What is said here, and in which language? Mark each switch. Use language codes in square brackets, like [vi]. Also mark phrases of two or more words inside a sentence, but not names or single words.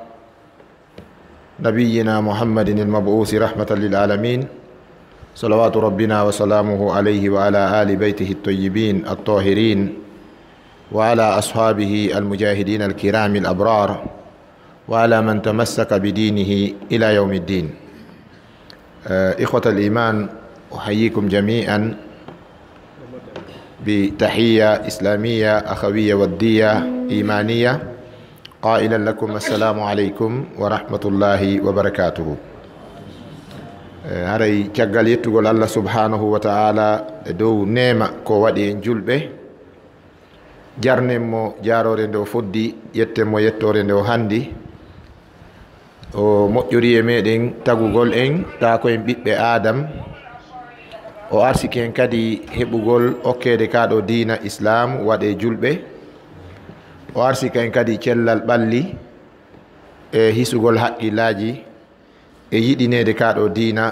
[ar] نبينا محمد المبعوث رحمة للعالمين، صلوات ربنا وسلامه عليه وعلى آل بيته الطيبين الطاهرين وعلى أصحابه المجاهدين الكرام الأبرار وعلى من تمسك بدينه إلى يوم الدين. إخوة الإيمان، أحييكم جميعا بتحية إسلامية أخوية ودية إيمانية، قائلا لكم السلام عليكم ورحمة الله وبركاته. [ff] haray caggal yettugol [ar] الله سبحانه وتعالى [ff] dow nema ko waɗi en julɓe, jarnen mo jarore nde o foddi, yetten mo yettore nde o handi, o moƴƴori e meɗen tagugol en ta ko en ɓiɓɓe Adam, o arsiki en kadi heɓugol okkede kaɗo diina islam waɗe julɓe, o arsika en kadi cellal ɓalli e hisugol haqqillaji e yiɗinede kaɗo diina.